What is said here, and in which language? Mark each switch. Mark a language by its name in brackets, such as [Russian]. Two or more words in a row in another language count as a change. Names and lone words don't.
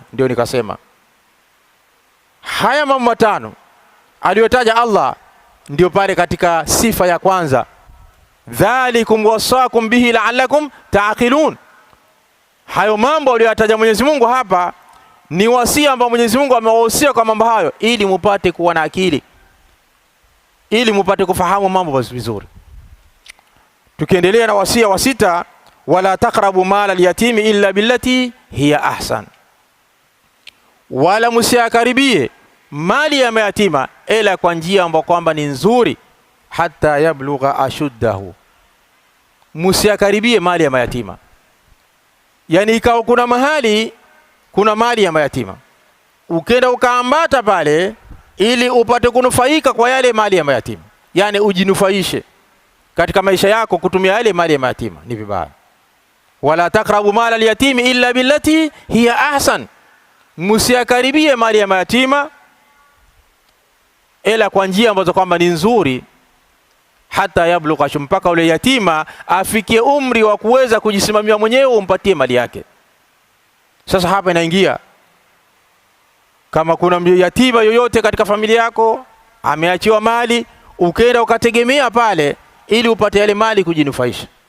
[Swahili] Ndio nikasema haya mambo matano aliyotaja Allah ndio pale katika sifa ya kwanza, [Arabic] dhalikum wasakum bihi la'allakum ta'qilun. [Swahili] Hayo mambo aliyotaja Mwenyezi Mungu hapa ni wasia ambao Mwenyezi Mungu amewahusia kwa mambo hayo ili mupate kuwa na akili, ili mupate kufahamu mambo vizuri. Tukiendelea na wasia wa 6, [Arabic] wala taqrabu mala al-yatimi illa billati hiya ahsan, [Swahili] wala musiyakaribie mali ya mayatima ila kwa njia ambayo kwamba ni nzuri, [Arabic] hata yablugha ashuddahu. [Swahili] Musiyakaribie mali ya mayatima, yani ikawa kuna mahali kuna mali ya mayatima, ukenda ukaambata pale ili upate kunufaika kwa yale mali ya mayatima, yani ujinufaishe katika maisha yako kutumia yale mali ya mayatima, ni vibaya. [Arabic] Wala taqrabu mala al-yatimi illa billati hiya ahsan, [Swahili] musiyakaribie mali ya mayatima ila kwa njia ambazo kwamba ni nzuri, [Arabic] hata yablugha, [Swahili] mpaka ule yatima afikie umri wa kuweza kujisimamia mwenyewe, umpatie mali yake. Sasa hapa inaingia kama kuna yatima yoyote katika familia yako ameachiwa mali, ukenda ukategemea pale ili upate yale mali kujinufaisha.